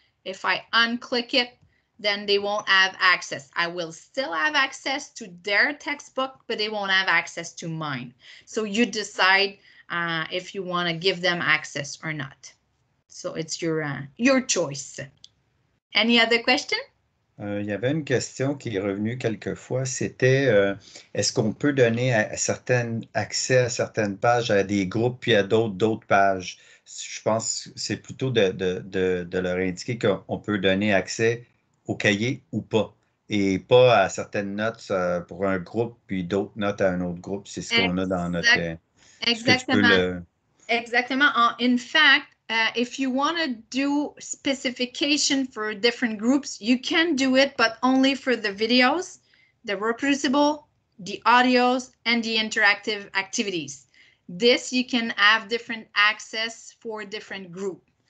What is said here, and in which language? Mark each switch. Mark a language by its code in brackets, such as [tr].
[en] If I unclick it, then they won't have access. I will still have access to their textbook, but they won't have access to mine. So you decide if you want to give them access or not. So it's your choice. Any other question? [fr] Il y avait une question qui est revenue quelques fois, c'était est-ce qu'on peut donner accès à certaines pages à des groupes puis à d'autres pages? Je pense que c'est plutôt de leur indiquer qu'on peut donner accès au cahier ou pas, et pas à certaines notes pour un groupe puis d'autres notes à un autre groupe. C'est ce qu'on a dans notre... Exact, Est-ce que tu peux exactement. le... Exactement. [en] In fact, if you want to do specification for different groups, you can do it, but only for the videos, the reproducible, the audios, and the interactive activities. This you can have different access for different group.